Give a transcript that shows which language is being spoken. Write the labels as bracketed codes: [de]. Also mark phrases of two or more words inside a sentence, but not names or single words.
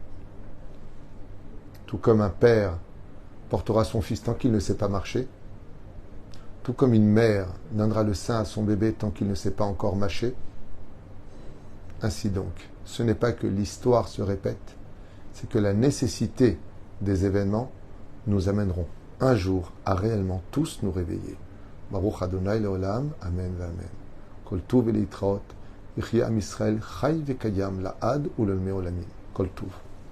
[fr] Tout comme un père portera son fils tant qu'il ne sait pas marcher, tout comme une mère donnera le sein à son bébé tant qu'il ne sait pas encore mâcher. Ainsi donc, ce n'est pas que l'histoire se répète, c'est que la nécessité des événements nous amèneront un jour à réellement tous nous réveiller. [he] ברוך אדוני לעולם, אמן אמן. כל טוב ולהתראות, יחיה עם ישראל, חי וקיים לעד ולעולמי עולמים. כל טוב.